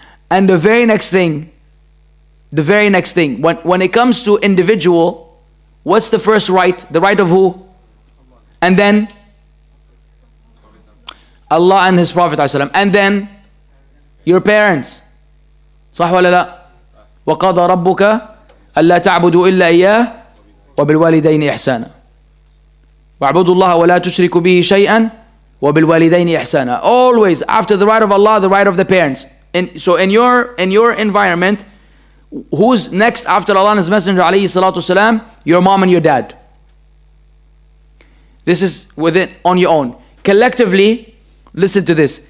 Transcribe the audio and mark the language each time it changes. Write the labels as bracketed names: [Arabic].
[English] And the very next thing, when it comes to individual, what's the first right? The right of who? And then Allah and His Prophet ﷺ, and then your parents. [Arabic] صح ولا لا؟ وقضى ربك ألا تعبدوا إلا إياه وبالوالدين إحسانا واعبدوا الله ولا تشركوا به شيئا وبالوالدين إحسانا. [English] Always after the right of Allah, the right of the parents. So in your environment, who's next after Allah and His Messenger alayhi salatu wasalam? Your mom and your dad. This is within on your own. Collectively, listen to this.